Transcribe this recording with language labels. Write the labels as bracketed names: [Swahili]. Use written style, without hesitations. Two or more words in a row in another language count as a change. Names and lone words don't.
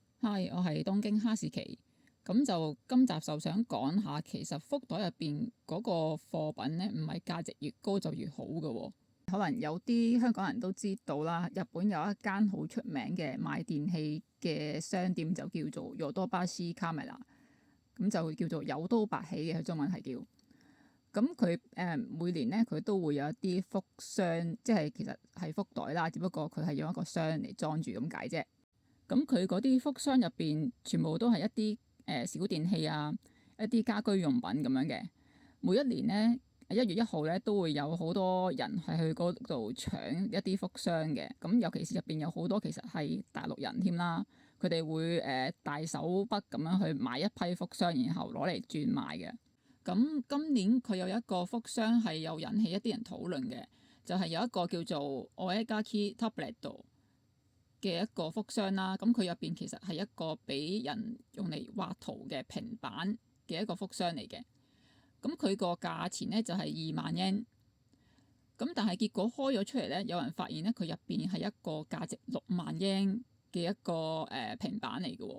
[Cantonese] Hi，我係東京哈士奇。咁就今集就想講下，其實福袋入邊嗰個貨品呢，唔係價值越高就越好嘅喎。可能有啲香港人都知道啦，日本有一間好出名嘅賣電器嘅商店，就叫做ヨドバシカメラ，咁就叫做有刀白起嘅，佢中文係叫。咁佢每年呢，佢都會有一啲福箱，即係其實係福袋啦，只不過佢係用一個箱嚟裝住咁解啫。咁佢嗰啲福箱入邊全部都係一啲小電器啊，一啲家居用品咁樣嘅。每一年呢，1月1號呢都會有好多人係去嗰度搶一啲福箱嘅。咁尤其是入邊有好多其實係大陸人添啦，佢哋會大手筆咁樣去買一批福箱，然後攞嚟轉賣嘅。咁今年佢有一個福箱係有引起一啲人討論嘅，就係有一個叫做 [Japanese] お絵描きタブレット [Cantonese] 嘅一個福箱啦。咁佢入邊其實係一個俾人用嚟畫圖嘅平板嘅一個福箱嚟嘅。咁佢個價錢呢就係20000円。咁但係結果開咗出嚟呢，有人發現呢，佢入邊係一個價值60000円嘅一個平板嚟嘅喎。